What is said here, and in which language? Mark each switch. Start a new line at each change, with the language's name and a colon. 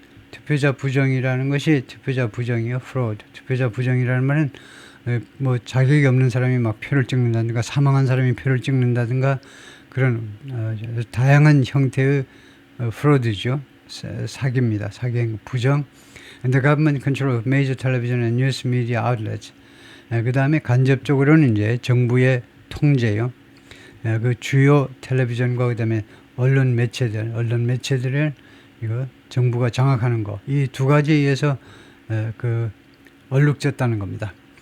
Korean: 투표자 부정이라는 것이 투표자 부정이요, fraud. 투표자 부정이라는 말은 뭐 자격이 없는 사람이 막 표를 찍는다든가 사망한 사람이 표를 찍는다든가 그런 다양한 형태의 fraud죠. 사기입니다. 사기 부정.
English: And the government control of major television and news media outlets.
Korean: 그 다음에 간접적으로는 이제 정부의 통제요. 그 주요 텔레비전과 그다음에 언론 매체들을 이거 정부가 장악하는 거, 이 두 가지에 의해서 그 얼룩졌다는 겁니다.